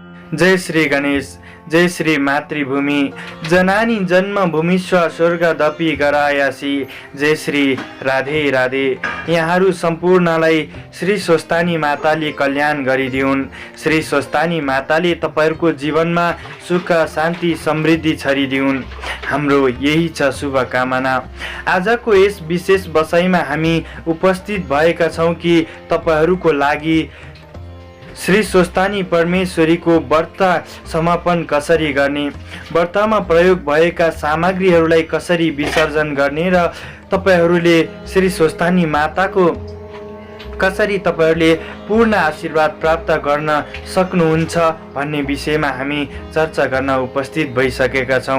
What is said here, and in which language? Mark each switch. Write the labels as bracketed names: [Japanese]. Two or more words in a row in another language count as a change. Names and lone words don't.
[Nepali] जय श्री गणेश, जय श्री मातृभूमि, [Sanskrit] जनानी जन्मभूमि स्वर्गदपि गरायासी। [Nepali] जय श्री राधे राधे। यहाँहरू सम्पूर्णलाई श्री स्वस्तानी माताले कल्याण गरिदिउन्। श्री स्वस्तानी माताले तपाईहरूको जीवनमा सुख शान्ति समृद्धि छरिदिउन्। हाम्रो यही छ शुभकामना। आजको यस विशेष बसाइमा हामी उपस्थित भएका छौँ कि तपाईहरूको लागि श्री स्वस्तानी परमेश्वरीको व्रत समापन कसरी गर्ने, व्रतमा प्रयोग भएका सामग्रीहरूलाई कसरी विसर्जन गर्ने र तपाईहरूले श्री स्वस्तानी माताको कसरी तपाईहरूले पूर्ण आशीर्वाद प्राप्त गर्न सक्नुहुन्छ भन्ने विषयमा हामी चर्चा गर्न उपस्थित भइसकेका छौँ।